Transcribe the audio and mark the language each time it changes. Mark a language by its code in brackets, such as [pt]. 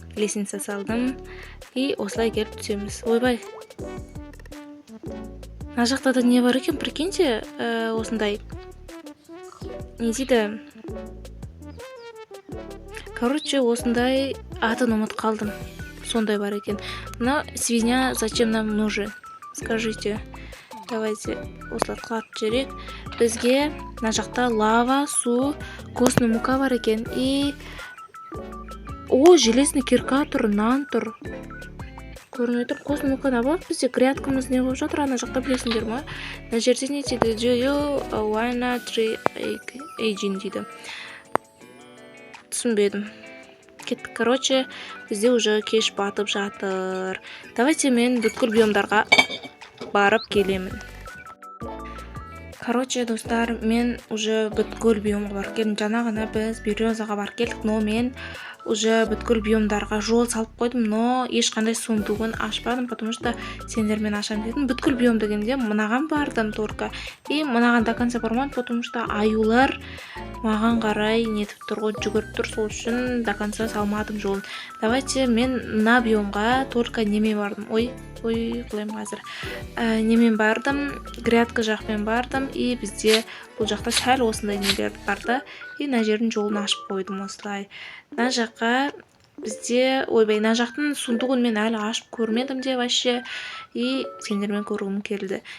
[kk] Лестница салдым. И осылай келіп түсеміз. Ойбай. Мына жақта да не бар екен, [ru] прикиньте, [kk] осындай. Не дейді? [ru] Короче, [kk] осындай атын ұмыт қалдым. Сондай бар екен. [ru] Но свинья зачем нам нужен? Скажите. Давайте [kk] осылай құлатып жіберейік. Бізге мына жақта лава, су, [ru] костный мука [kk] бар екен. И [ru] железный кирка [kk] тұр, нан тұр. Көрініп тұр, [ru] костный мука [kk] не болады бізде? Грядкамыз не болып жатыр, ана жақта білесіңдер ма? Мына жерде не дейді? [en] Wanna tree aging [kk] дейді. Түсінбедім. Кеттік. [ru] Короче, [kk] бізде [ru] уже [kk] кеш батып жатыр. [ru] Давайте [kk] мен бүткіл биомдарға барып келемін. [ru] Короче, [kk] достар, мен [ru] уже [kk] бүткіл биомға барып келдім. Жаңа ғана біз березаға барып келдік, но мен [ru] уже [kk] бүткіл биомдарға жол салып қойдым, но ешқандай сундугын ашпадым, [ru] потому что [kk] сендермен ашам дедім. Бүткіл биом дегенде мынаған бардым [ru] только. [kk] И мынаған [ru] до конца [kk] бармадым, потому что аюлар маған қарай нетіп тұр ғой, жүгіріп тұр, сол үшін до конца салмадым жолын. [ru] Давайте [kk] мен мына биомға [ru] только [kk] немен бардым. Ой, қылайым қазір. Немен бардым, грядка жақпен бардым, и бізде бұл жақта сәл осындай нелер барды, и мына жердің жолын ашып қойдым осылай. Мына жаққа бізде, ойбай, мына жақтың сундугын мен әлі ашып көрмедім де [ru] вообще, [kk] и сендермен көргім келді.